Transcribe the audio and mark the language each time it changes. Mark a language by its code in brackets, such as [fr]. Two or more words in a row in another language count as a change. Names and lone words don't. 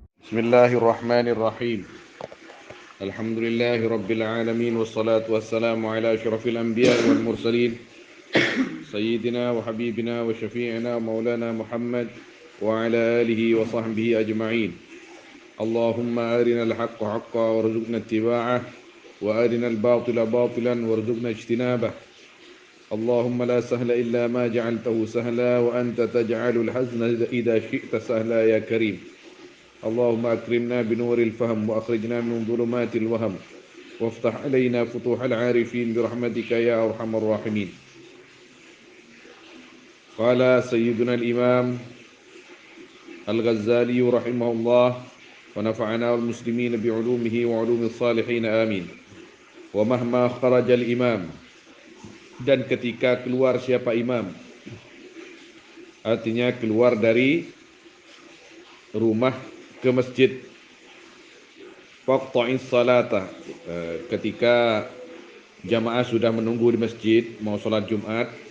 [ar] بسم الله الرحمن الرحيم. الحمد لله رب العالمين والصلاة والسلام على أشرف الأنبياء والمرسلين سيدنا وحبيبنا وشفيعنا مولانا محمد وعلى آله وصحبه أجمعين. اللهم أرنا الحق حقا وارزقنا اتباعه وأرنا الباطل باطلا وارزقنا اجتنابه. اللهم لا سهل إلا ما جعلته سهلا وأنت تجعل الحزن إذا شئت سهلا يا كريم. اللهم أكرمنا بنور الفهم وأخرجنا من ظلمات الوهم وافتح علينا فتوح العارفين برحمتك يا أرحم الراحمين. قال سيدنا الإمام الغزالي رحمه الله ونفعنا المسلمين بعلومه وعلوم الصالحين آمين. ومهما خرج الإمام, [id] dan ketika keluar siapa imam, artinya keluar dari rumah ke masjid, [ar] فاقطع الصلاة, [id] ketika jamaah sudah menunggu di masjid mau sholat Jumat,